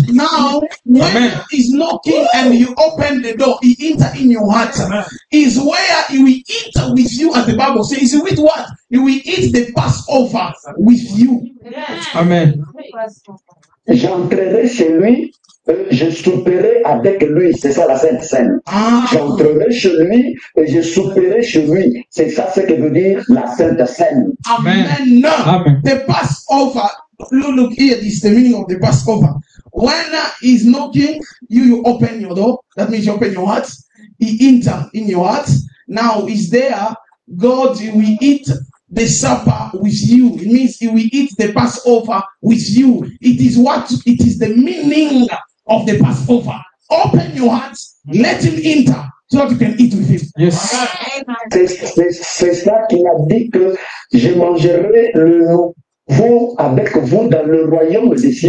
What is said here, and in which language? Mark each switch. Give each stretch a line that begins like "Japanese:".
English: Now when he's knocking and you open the door, he enter in your heart. Is where he will eat with you, as the Bible says. With what? He will eat the Passover with you. Amen.
French: J'entrerai chez lui, je souperai avec lui. C'est ça la Sainte Seine. J'entrerai chez lui et je souperai chez lui. C'est ça ce que veut dire la Sainte Seine.
English: Amen. Amen. The Passover. Look here. This is the meaning of the Passover. When he's knocking, you open your door. That means you open your heart. He enter in your heart. Now he's there. God will eat the supper with you. It means he will eat the Passover with you. It is the meaning of the Passover. Open your heart, let him enter so that you can eat with him. Yes.
French: C'est ça qu'il a dit que je mangerai vous avec vous dans le royaume des cieux.